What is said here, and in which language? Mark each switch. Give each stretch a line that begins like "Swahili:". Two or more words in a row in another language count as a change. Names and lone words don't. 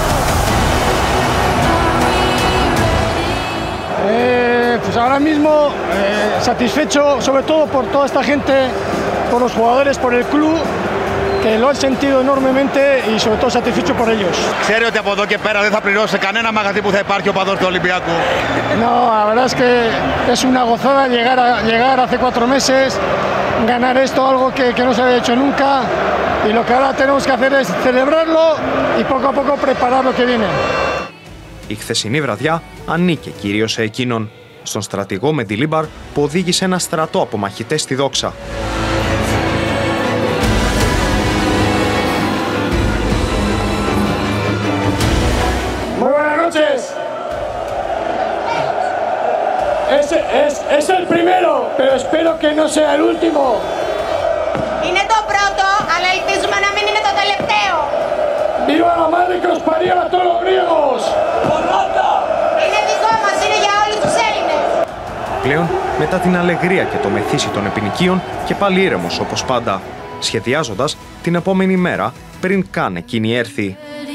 Spanish: Pues ahora mismo satisfecho sobre todo por toda esta gente, por los jugadores, por el club, que lo han sentido enormemente y sobre todo satisfecho por ellos.
Greek: Ξέρει ότι από εδώ και πέρα δεν θα πληρώσει κανένα μαγαζί που θα υπάρχει ο παδός του Ολυμπιακού.
Spanish: No, la verdad es que es una gozada llegar hace 4 meses, ganar esto, algo que no se había hecho nunca, y lo que ahora tenemos que hacer es celebrarlo y poco a poco preparar lo que viene.
Greek: Η χθεσινή βραδιά ανήκε κυρίως σε εκείνον, στον στρατηγό Μεντιλίμπαρ που οδήγησε ένα στρατό από μαχητές στη δόξα.
Spanish: Es el primero, pero espero que no sea el último.
Greek: Είναι το πρώτο, αλλά ελπίζουμε να μην είναι το τελευταίο.
Spanish: ¡Viva la madre que os parió a todos los griegos!
Greek: Είναι δικό μας, είναι για όλους τους Έλληνες. Πλέον, μετά την αλεγρία και το μεθύσι των επινοικίων, και πάλι ήρεμος όπως πάντα, σχεδιάζοντας την επόμενη μέρα πριν καν εκείνη έρθει.